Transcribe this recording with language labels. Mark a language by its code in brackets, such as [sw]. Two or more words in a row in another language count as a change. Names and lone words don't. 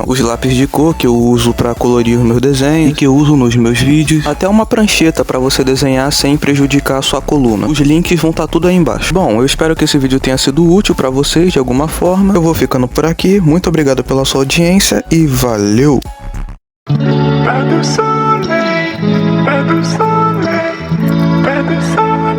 [pt] Os lápis de cor que eu uso pra colorir os meus desenhos e que eu uso nos meus vídeos. Até uma prancheta pra você desenhar sem prejudicar a sua coluna. Os links vão estar tudo aí embaixo. Bom, eu espero que esse vídeo tenha sido útil pra vocês de alguma forma. Eu vou ficando por aqui. Muito obrigado pela sua audiência e valeu! [fr] Pas de soleil, pas de soleil, pas de soleil.